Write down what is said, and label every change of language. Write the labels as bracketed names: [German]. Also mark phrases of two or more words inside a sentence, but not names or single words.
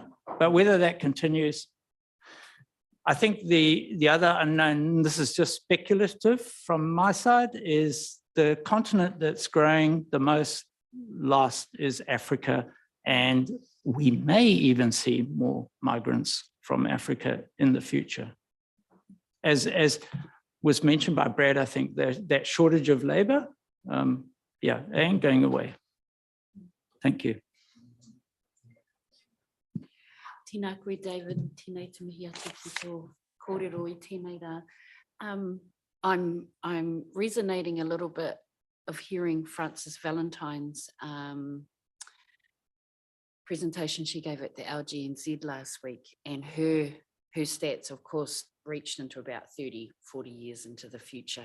[English] But whether that continues, I think the other unknown, this is just speculative from my side, is the continent that's growing the most last is Africa, and we may even see more migrants from Africa in the future. As was mentioned by Brad, I think that shortage of labor, ain't going away. Thank you. [Māori] Tēnā koe, David. Tēnei te mihi atu ki tō kōrero I tēnei rā. [English] I'm resonating a little bit of hearing Frances Valentine's presentation she gave at the LGNZ last week, and her stats, of course, reached into about 30, 40 years into the future.